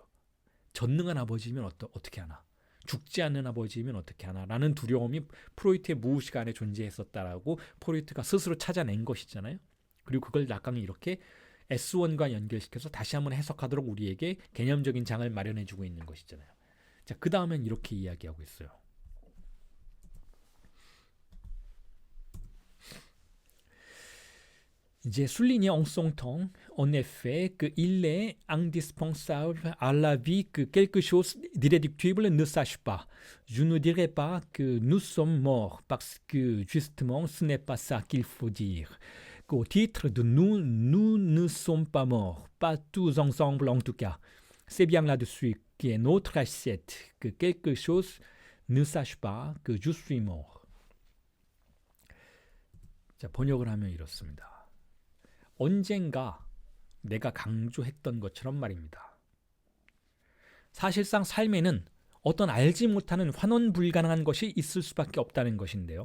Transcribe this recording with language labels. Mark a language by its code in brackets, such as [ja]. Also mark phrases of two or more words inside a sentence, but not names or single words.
[ko] 전능한 아버지면 어떻게 하나, 죽지 않는 아버지면 어떻게 하나 라는 두려움이 프로이트의 무의식 안에 존재했었다라고 프로이트가 스스로 찾아낸 것이잖아요. 그리고 그걸 락강이 이렇게 S1과 연결시켜서 다시 한번 해석하도록 우리에게 개념적인 장을 마련해주고 있는 것이잖아요. 자, 그 다음엔 이렇게 이야기하고 있어요. [fr] J'ai souligné en son temps, en effet, qu'il est indispensable à la vie que quelque chose d'irréductible ne sache pas. Je ne dirais pas que nous sommes morts, parce que justement, ce n'est pas ça qu'il faut dire. Qu'au titre de nous, nous ne sommes pas morts, pas tous ensemble en tout cas. C'est bien là-dessus qu'est notre assiette, que quelque chose ne sache pas que je suis mort. [ko] 자, 번역을 하면 이렇습니다. 언젠가 내가 강조했던 것처럼 말입니다. 사실상 삶에는 어떤 알지 못하는 환원 불가능한 것이 있을 수밖에 없다는 것인데요.